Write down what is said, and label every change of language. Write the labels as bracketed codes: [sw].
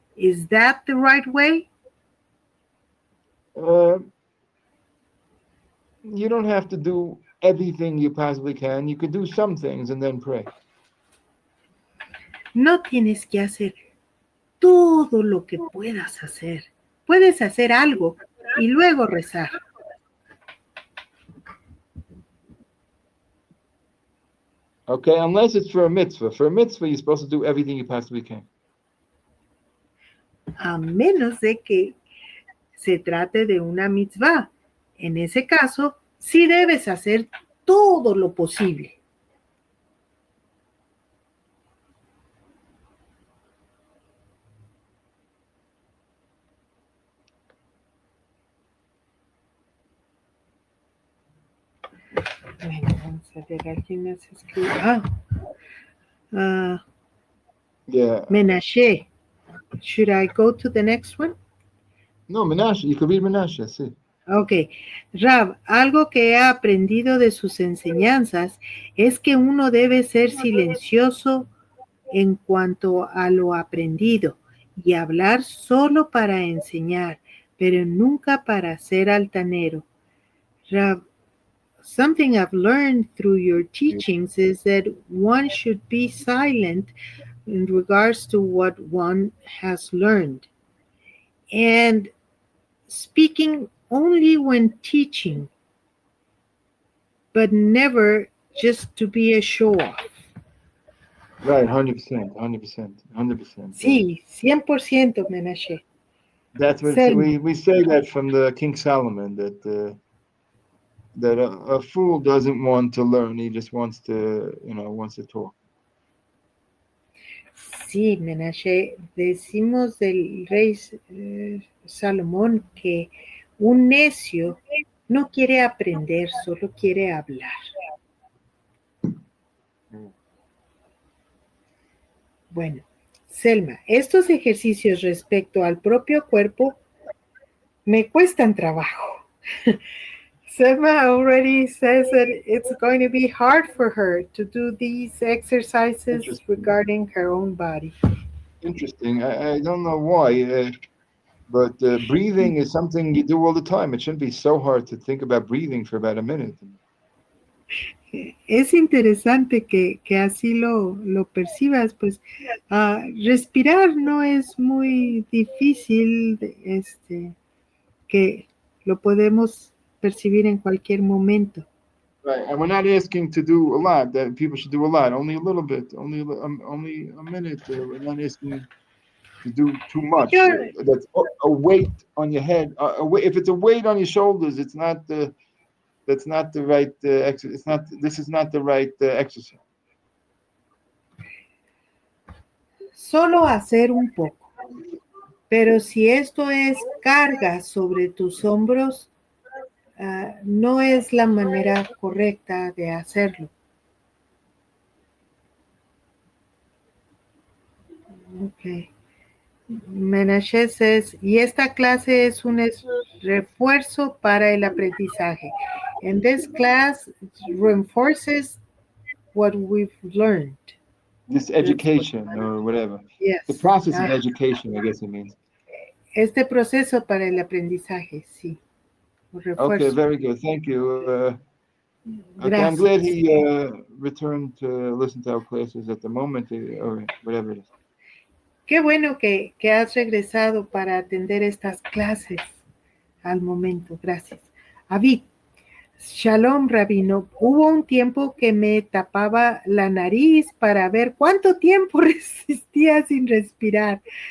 [en] Is that the right way? You don't have to do everything you possibly can. You could do some things and then pray. [es] No tienes que hacer todo lo que puedas hacer. Puedes hacer algo y luego rezar. [en] Okay, unless it's for a mitzvah. For a mitzvah, you're supposed to do everything you possibly can. [es] A menos de que se trate de una mitzvah. En ese caso, sí debes hacer todo lo posible. Bueno, vamos a ver, alguien más escribe. [en] Yeah. Menashe. Should I go to the next one? No, Menashe. You could read Menashe, sí. Ok. [es] Rav, algo que he aprendido de sus enseñanzas es que uno debe ser silencioso en cuanto a lo aprendido y hablar solo para enseñar, pero nunca para ser altanero. [en] Rav, something I've learned through your teachings is that one should be silent in regards to what one has learned, and speaking only when teaching, but never just to be a show-off. Right, 100%. [es] Sí, 100%, Menashe. [en] That's what we say that from the King Solomon, that a fool doesn't want to learn; he just wants to talk. [es] Sí, Menashe, decimos del rey Salomón que un necio no quiere aprender, solo quiere hablar. Bueno, Selma, estos ejercicios respecto al propio cuerpo me cuestan trabajo. [en] Selma already says that it's going to be hard for her to do these exercises regarding her own body. Interesting. I don't know why, but breathing is something you do all the time. It shouldn't be so hard to think about breathing for about a minute. [es] Es interesante que así lo percibas, pues respirar no es muy difícil, que lo podemos percibir en cualquier momento. [en] Right, and we're not asking to do a lot. That people should do a lot. Only a little bit. Only a minute. We're not asking to do too much. That's a weight on your head. If it's a weight on your shoulders, it's not the. That's not the right exercise. This is not the right exercise. [es] Solo hacer un poco. Pero si esto es carga sobre tus hombros, no es la manera correcta de hacerlo. [en] Okay. Menashe says, [es] y esta clase es un refuerzo para el aprendizaje. [en] And this class reinforces what we've learned. this education or whatever. Yes. The process of education, I guess it means. [es] Este proceso para el aprendizaje, sí. [en] Okay, very good. Thank you. Okay, I'm [es] Gracias. [en] glad he returned to listen to our classes at the moment, or whatever it is. [es] Qué bueno que has regresado para atender estas clases al momento. Gracias. Avid, Shalom, Rabino. Hubo un tiempo que me tapaba la nariz para ver cuánto tiempo resistía sin respirar.